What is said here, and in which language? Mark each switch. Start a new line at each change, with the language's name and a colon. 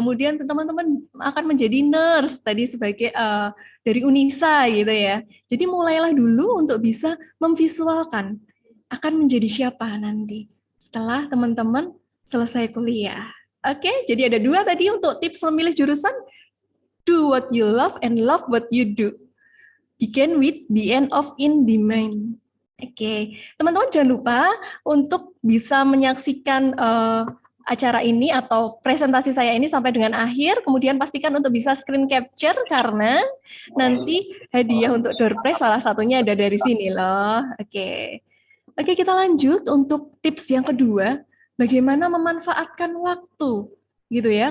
Indonesian: Kemudian teman-teman akan menjadi nurse, tadi sebagai dari Unisa gitu ya. Jadi mulailah dulu untuk bisa memvisualkan akan menjadi siapa nanti setelah teman-teman selesai kuliah. Oke, jadi ada 2 tadi untuk tips memilih jurusan.
English: Do what you love and love what you do. Begin with the end of in the mind.
Indonesian: Oke, teman-teman jangan lupa untuk bisa menyaksikan acara ini atau presentasi saya ini sampai dengan akhir. Kemudian pastikan untuk bisa screen capture karena nanti hadiah untuk door prize salah satunya ada dari sini loh. Oke, kita lanjut untuk tips yang kedua, bagaimana memanfaatkan waktu, gitu ya.